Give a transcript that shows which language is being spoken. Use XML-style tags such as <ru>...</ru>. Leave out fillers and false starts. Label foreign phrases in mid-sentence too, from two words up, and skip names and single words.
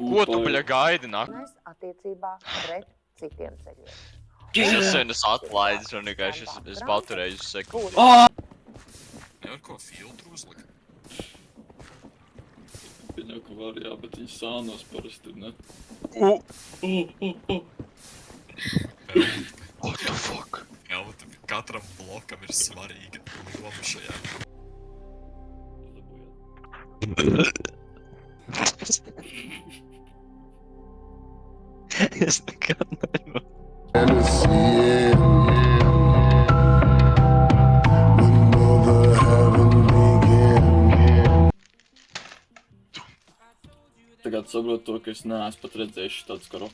<lv>Nu, ko tu, bļa, gaidi nāk? Attiecībā pret citiem ceļiem. Es senas atlaidis un vienkārši es paturēju sekundi. Nevar ko filtru uzlikt. Pieņem, ka var, jā, bet viņi sānos parasti ir, ne?</lv> <en>What the fuck?</en> <lv>Jā, bet katram blokam ir svarīga loma šajā. Es nekad nevaru. Tagad saprotu to, ka es neesmu pat redzējuši tāds karo.</lv>